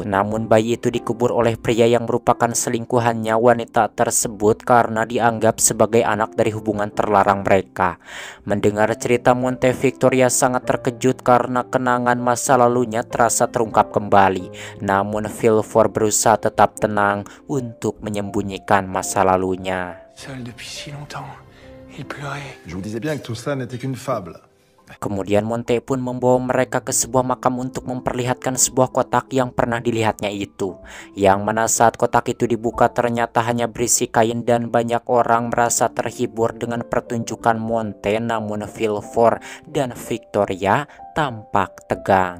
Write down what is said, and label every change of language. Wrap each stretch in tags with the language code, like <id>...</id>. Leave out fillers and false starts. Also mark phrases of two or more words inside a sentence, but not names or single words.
<id>Namun bayi itu dikubur oleh pria yang merupakan selingkuhannya wanita tersebut karena dianggap sebagai anak dari hubungan terlarang mereka. Mendengar cerita Monte, Victoria sangat terkejut karena kenangan masa lalunya terasa terungkap kembali. Namun Villefort berusaha tetap tenang untuk menyembunyikan masa lalunya.</id> <fr>Seul depuis si longtemps, il pleurait. Je vous disais bien que tout ça n'était qu'une fable.</fr> <id>Kemudian Monte pun membawa mereka ke sebuah makam untuk memperlihatkan sebuah kotak yang pernah dilihatnya itu. Yang mana saat kotak itu dibuka ternyata hanya berisi kain, dan banyak orang merasa terhibur dengan pertunjukan Monte. Namun Villefort dan Victoria tampak tegang.</id>